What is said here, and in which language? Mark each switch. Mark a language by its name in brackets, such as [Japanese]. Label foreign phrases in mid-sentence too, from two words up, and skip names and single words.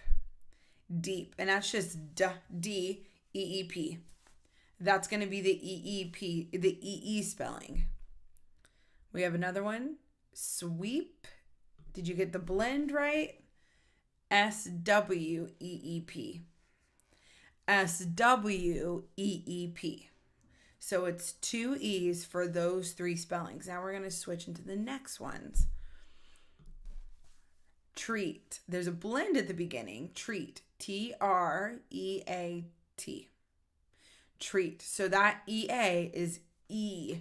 [English] Deep. And that's just D-E-E-P. That's going to be the E-E-P, the E-E spelling. We have another one, sweep. Did you get the blend right? S-W-E-E-P. S-W-E-E-P. So it's two E's for those three spellings. Now we're going to switch into the next ones. Treat. There's a blend at the beginning. Treat. T-R-E-A-T. Treat. So that E-A is E.